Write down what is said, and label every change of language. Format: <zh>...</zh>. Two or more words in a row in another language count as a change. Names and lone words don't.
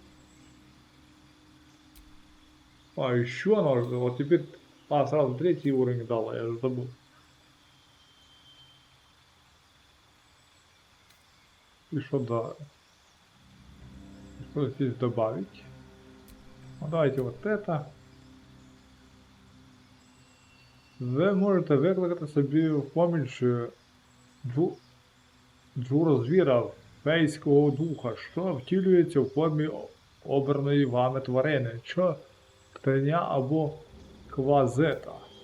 <ru>А, еще она вот теперь... А, сразу 3-й уровень дала, я же забыл. И что, да. Что здесь добавить? Ну, давайте вот это.</ru> <uk>Ви можете викликати собі в поміч джурозвіра, фейського духа, що втілюється в формі обраної вами тварини, що ктеня або квазета.</uk>